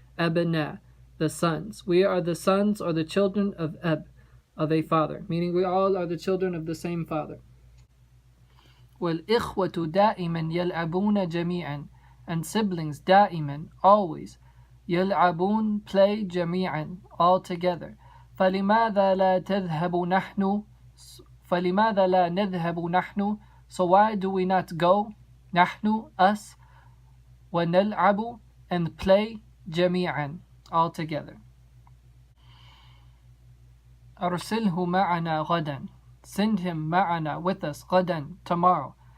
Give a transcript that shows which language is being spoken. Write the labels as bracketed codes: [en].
[en] Abna, the sons. We are the sons or the children of ab, of a father. Meaning we all are the children of the same father. [ar] وَالْإِخْوَةُ دَائِمًا يَلْعَبُونَ جَمِيعًا. [en] And siblings دائما, always. يَلْعَبُونَ, play, جَمِيعًا, all together. [ar] فلماذا لا تذهب نحن فلماذا لا نذهب نحن. [en] So why do we not go, نحن, us, ونلعب, and play, جميعا, all together. [ar] أرسله معنا غدا, [en] send him معنا, with us, غدا, tomorrow.